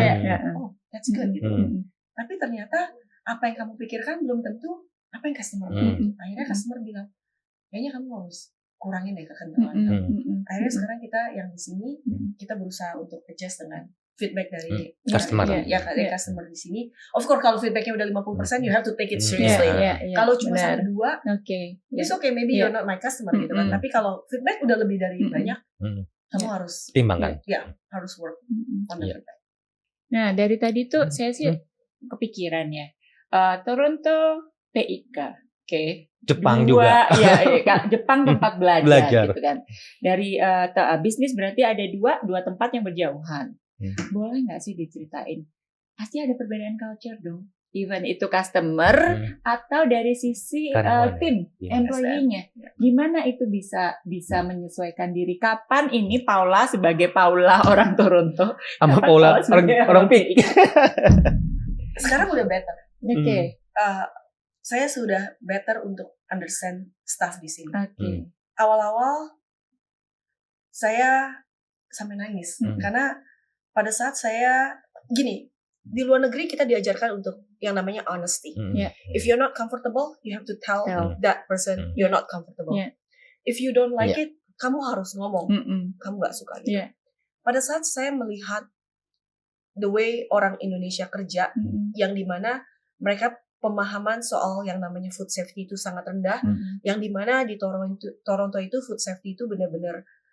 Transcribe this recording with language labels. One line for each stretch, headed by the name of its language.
Indonesian: Kayak,
English: that's good
Indonesian: gitu. Tapi ternyata apa yang kamu pikirkan belum tentu apa yang customer bilang. Akhirnya customer bilang, kayaknya kamu harus kurangin deh kekentalannya. Akhirnya sekarang kita yang di sini, kita berusaha untuk adjust dengan feedback dari customer. Customer di sini.
English: Of course
Indonesian: kalau feedbacknya udah
English: 50%, you have to take it seriously.
Indonesian: Kalau cuma 1-2,
English: it's okay, maybe you're not my customer
Indonesian: gitu kan. Tapi kalau feedback udah lebih dari banyak, kamu harus timbangkan. Harus
English: work on the feedback.
Indonesian: Nah, dari tadi tuh saya sih kepikiran ya. Toronto PIK. Jepang juga. Jepang tempat belajar gitu kan. Dari bisnis berarti ada dua tempat yang berjauhan. Boleh nggak sih diceritain? Pasti ada perbedaan culture dong. Even itu customer atau dari sisi tim, employee-nya. Gimana itu bisa menyesuaikan diri? Kapan ini Paula sebagai Paula orang Toronto sama Paula orang PIK? Sekarang udah better. Oke. Saya sudah better untuk understand staff di sini. Awal-awal saya sampai nangis karena pada saat saya gini, di luar negeri kita diajarkan untuk yang namanya honesty.
English: If you're not comfortable, you have to tell that person you're not comfortable. If you don't like it,
Indonesian: kamu harus ngomong. Kamu gak suka gitu. Pada saat saya melihat
English: the way
Indonesian: orang Indonesia kerja, yang dimana mereka pemahaman soal yang namanya food safety itu sangat rendah, yang dimana di Toronto itu food safety itu benar-benar